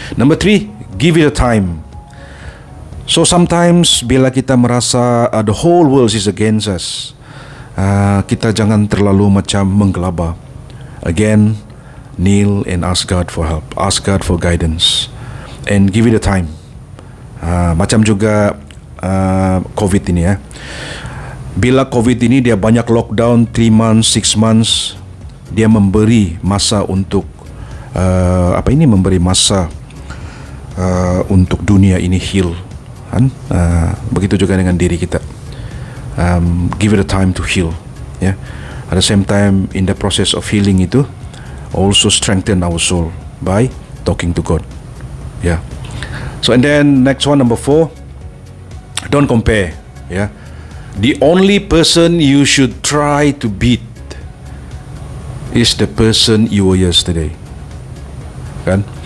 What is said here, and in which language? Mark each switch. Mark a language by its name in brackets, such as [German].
[English] Number 3, give it a time. So sometimes [Malay] bila kita merasa [English] the whole world is against us, [Malay] kita jangan terlalu macam menggelabah. [English] Again, kneel and ask God for help, ask God for guidance, and give it a time. [Malay] Macam juga COVID ini, ya. Bila COVID ini dia banyak lockdown 3 months, 6 months, dia memberi masa untuk memberi masa untuk dunia ini heal, kan? Begitu juga dengan diri kita. [English] Give it a time to heal, ya. At the same time, in the process of healing itu, also strengthen our soul by talking to God. Yeah. So and then next one, number 4, don't compare. Yeah. The only person you should try to beat is the person you were yesterday. Kan?